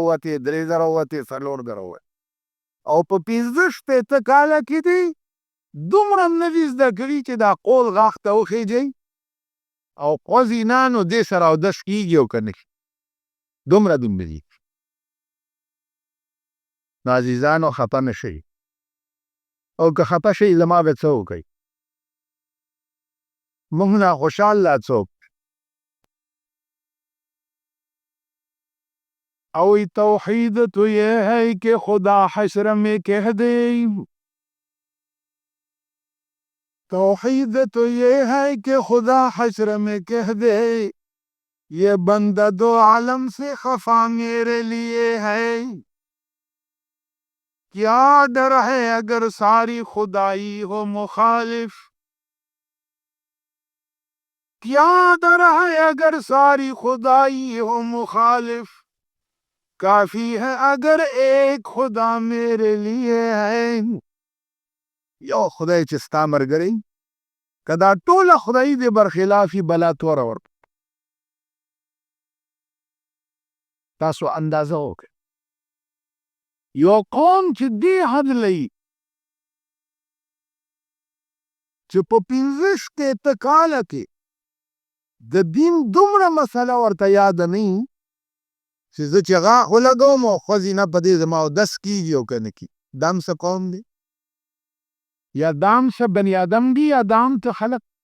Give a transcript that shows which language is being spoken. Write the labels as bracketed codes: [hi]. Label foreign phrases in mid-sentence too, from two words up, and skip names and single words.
[ps] ووتې 3 زره ووتې 4 زره ووتې او په 15 کاله کې دی دومره هم نه دي زده کړي چې دا قول غاښ ته وخېجئ او قوزي نه نو دې سره اودس کېږي او که نه دومره دي نو عزیزانو خفه نه شئ او که خفه شئ زما به څه وکئ موږ نه خوشحاله څوک [ur] او توحید تو یہ ہے کہ خدا حشر میں کہہ دے توحید تو یہ ہے کہ خدا حشر میں کہہ دے یہ بندہ 2 عالم سے خفا میرے لیے ہے کیا ڈر ہے اگر ساری خدائی ہو مخالف کیا ڈر ہے اگر ساری خدائی ہو مخالف کافی ہے اگر ایک خدا میرے لیے ہے [ps] یو خدای چې ستا ملګری که دا ټوله خدایي دې برخلافي بلا توره ورکړه تاسو اندازه وکړئ یو قوم چې دې حد لري چې په 15 کاله کې د دین دومره مسله ورته یاده نه وي چې زه چې غاښ ولګوم او ښځې نه په دې زما اودس کېږي او که نه کېږي دا هم څه قوم دی یا دا هم څه بني ادم دي یا دا هم څه خلق